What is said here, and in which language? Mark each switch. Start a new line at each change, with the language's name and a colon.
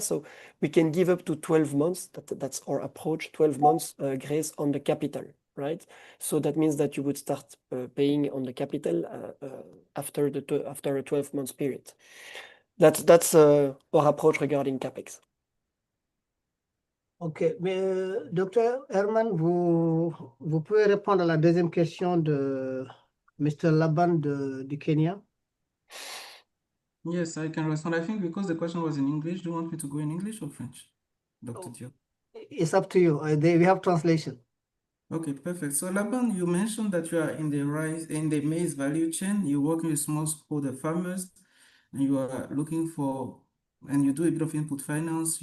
English: So we can give up to 12 months. That's our approach, 12 months grace on the capital, right? So that means that you would start paying on the capital after a 12 months period. That's our approach regarding CAPEX.
French: Ok, mais Dr. Herman, vous pouvez répondre à la deuxième question de Mr. Laban du Kenya?
English: Yes, I can respond. I think because the question was in English, do you want me to go in English or French, Dr. Diop? It's up to you. We have translation. Okay, perfect. So Laban, you mentioned that you are in the maize value chain. You're working with smallholder farmers, and you are looking for, and you do a bit of input finance.